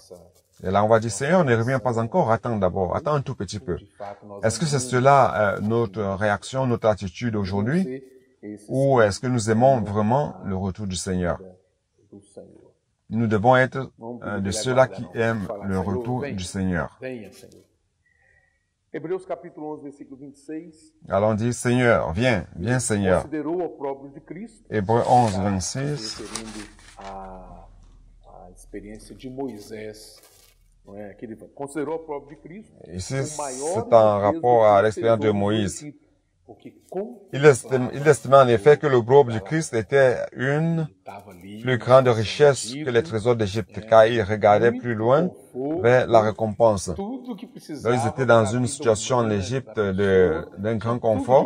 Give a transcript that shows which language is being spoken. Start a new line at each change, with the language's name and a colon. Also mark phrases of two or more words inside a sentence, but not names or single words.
French: Et là, on va dire, Seigneur, ne reviens pas encore, attends d'abord, attends un tout petit peu. Est-ce que c'est cela notre réaction, notre attitude aujourd'hui, ou est-ce que nous aimons vraiment le retour du Seigneur? Nous devons être de ceux-là qui aiment le retour du Seigneur.
Portuguese: Hebreus capítulo 11, versículo 26.
French: Alors on dit, Seigneur, viens, viens Seigneur.
Portuguese: Considerou o opróbrio de Cristo.
French: Hébreux 11, 26.
Portuguese: A experiência de Moisés, não é? Aquele considerou o opróbrio de Cristo.
French: Ici, c'est en rapport à l'expérience de Moïse. Il estimait en effet que l'opprobre du Christ était une plus grande richesse que les trésors d'Égypte, car il regardait plus loin vers la récompense. Donc, ils étaient dans une situation en Égypte d'un grand confort.